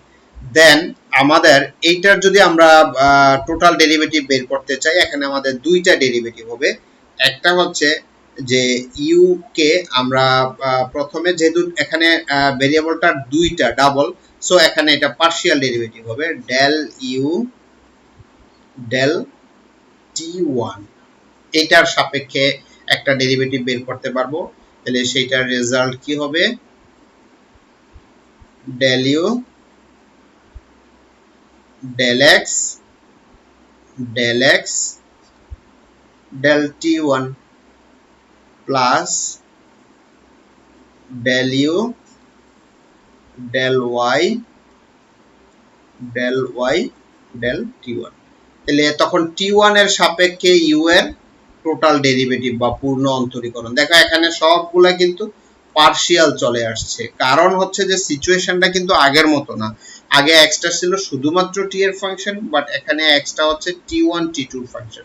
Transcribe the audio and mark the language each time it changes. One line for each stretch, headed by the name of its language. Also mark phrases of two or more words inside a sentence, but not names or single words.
Bangla: দেন আমাদের এইটার যদি আমরা
English: total derivative
Bangla: বের করতে চাই, এখানে আমাদের দুইটা ডেরিভেটিভ হবে, একটা হচ্ছে যে ইউ কে আমরা প্রথমে যেহেতু এখানে ভেরিয়েবলটা দুইটা ডাবল, সো এখানে এটা
English: partial derivative
Bangla: হবে
English: del u del t1,
Bangla: এটার সাপেক্ষে একটা ডেরিভেটিভ বের করতে পারবো, তাহলে সেইটার রেজাল্ট কি হবে,
English: del u del x del x del t1 plus del u del y del y del t1,
Bangla: তাহলে তখন t1 এর সাপেক্ষে u এর
English: total derivative
Bangla: বা পূর্ণ অন্তরীকরণ। দেখো এখানে সবগুলা কিন্তু পার্শিয়াল চলে আসছে, কারণ হচ্ছে যে সিচুয়েশনটা কিন্তু আগের মতো না, আগে এক্সটা ছিল শুধুমাত্র টি এর ফাংশন, বাট এখানে এক্সটা হচ্ছে t1 t2 এর ফাংশন।